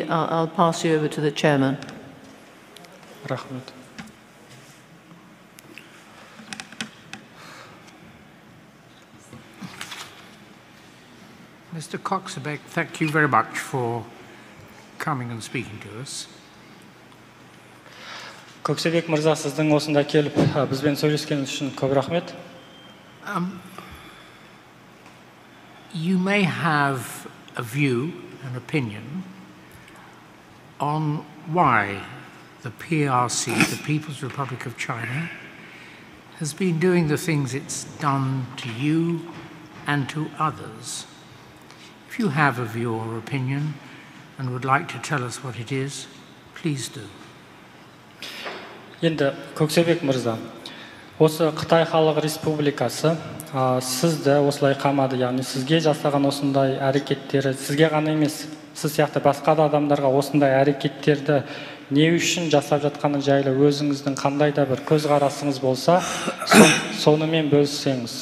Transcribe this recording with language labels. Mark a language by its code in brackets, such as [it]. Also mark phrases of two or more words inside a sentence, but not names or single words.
[en] I'll pass you over to the chairman. Rahmat. Mr. Coxebeck, thank you very much for coming and speaking to us. [kk] Көксебек мырза, сіздің осында келіп бізбен сөйлескеніңіз үшін көп рахмет. [en] You may have a view, an opinion, on why the PRC, the People's Republic of China, has been doing the things it's done to you and to others. If you have a view or opinion and would like to tell us what it is, please do. [kk] Енді Көксебек мырза, осы Қытай Халық Республикасы сізді осылай қамады, яғни сізге жасаған осындай әрекеттері, сізге ғана емес, сіз сияқты басқа да адамдарға осындай әрекеттерді не үшін жасап жатқаны жайлы өзіңіздің қандай да бір көзқарасыңыз болса, сонымен бөліссеңіз.